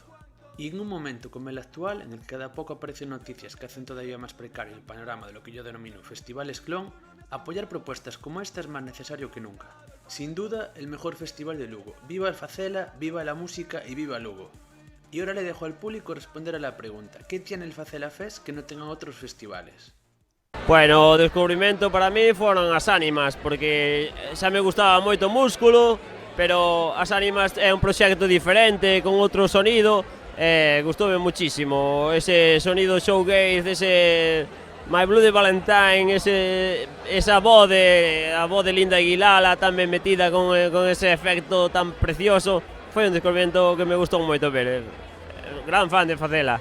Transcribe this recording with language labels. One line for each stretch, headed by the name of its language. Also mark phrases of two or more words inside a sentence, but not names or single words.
Spanish: Y en un momento como el actual, en el que cada poco aparecen noticias que hacen todavía más precario el panorama de lo que yo denomino festivales clon, apoyar propuestas como esta es más necesario que nunca. Sin duda, el mejor festival de Lugo. Viva el Facela, viva la música y viva Lugo. Y ahora le dejo al público responder a la pregunta, ¿qué tiene el Facela Fest que no tengan otros festivales? bueno,
Galician: o descubrimento para mí foron as ánimas, porque xa me gustaba moito o músculo, pero as ánimas é un proxecto diferente, con outro sonido, gustoume muchísimo, ese sonido showgaze, ese My Bloody Valentine, esa voz de Linda Aguilala tan ben metida con ese efecto tan precioso, foi un descubrimento que me gustou moito ver, gran fan de Facela.